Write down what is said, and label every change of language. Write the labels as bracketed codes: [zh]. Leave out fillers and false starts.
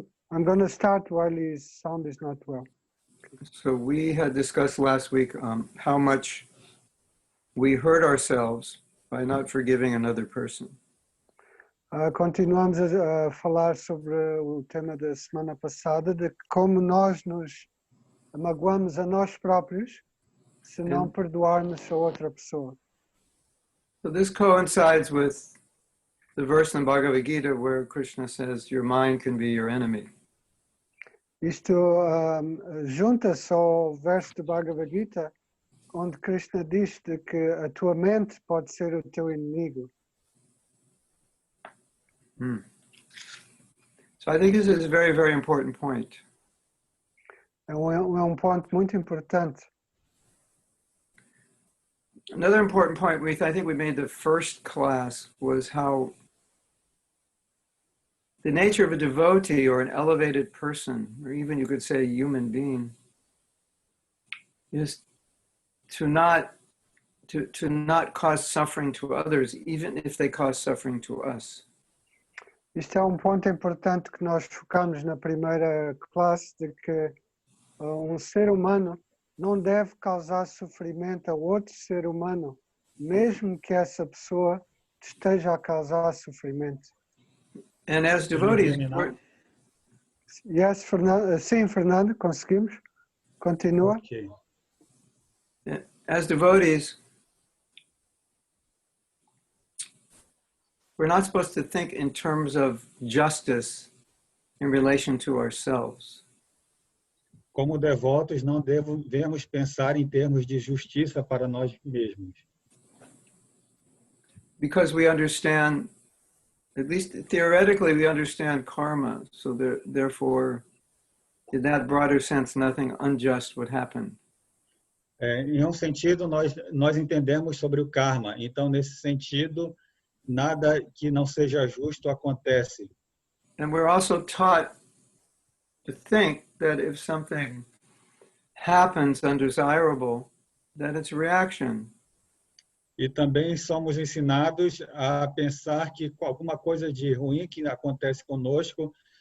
[en] I'm going to start while his sound is not well. So we had discussed last week how much we hurt ourselves by not forgiving another person. [pt] Continuamos a falar sobre o tema da semana passada, de como nós nos magoamos a nós próprios se não perdoarmos a outra pessoa. [en] So this coincides with the verse in Bhagavad Gita where Krishna says, your mind can be your enemy. [pt] Isto junta-se ao verso do Bhagavad Gita, onde Krishna diz de que a tua mente pode ser o teu inimigo. [en] So I think this is a very, very important point. [pt] É ponto muito importante. [en] Another important point I think we made the first class was how the nature of a devotee or an elevated person, or even you could say a human being, is to not cause suffering to others, even if they cause suffering to us. [pt] Isto é ponto importante que nós focamos na primeira classe, de que ser humano não deve causar sofrimento a outro ser humano, mesmo que essa pessoa esteja a causar sofrimento. [en] And as devotees, yes, [pt] Fernando, sim, Fernando, conseguimos? Continua. [en] Okay. As devotees, we're not supposed to think in terms of justice in relation to ourselves. [pt] Como devotos, não devemos pensar em termos de justiça para nós mesmos. [en] Because we understand, at least theoretically, we understand karma. So therefore, in that broader sense, nothing unjust would happen. [pt] Em sentido, nós entendemos sobre o karma. Então, nesse sentido, nada que não seja justo acontece. [en] And we're also taught to think that if something happens undesirable, that it's a reaction. [pt] E também somos ensinados a pensar que alguma coisa de ruim que acontece conosco